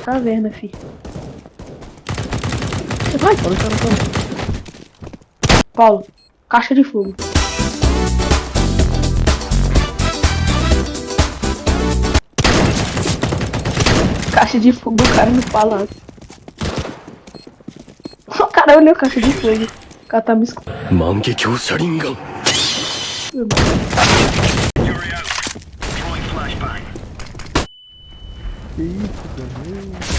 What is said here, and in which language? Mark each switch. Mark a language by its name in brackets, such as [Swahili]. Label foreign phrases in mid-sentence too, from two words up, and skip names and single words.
[Portuguese] Caverna, fi. Vai, Paulo, caixa de fogo. Caixa de fogo, o cara no palácio. O cara olhou a caixa de fogo. O cara tá me escutando. [Japanese] 万華鏡車輪眼 [Portuguese] Que isso, Daniel?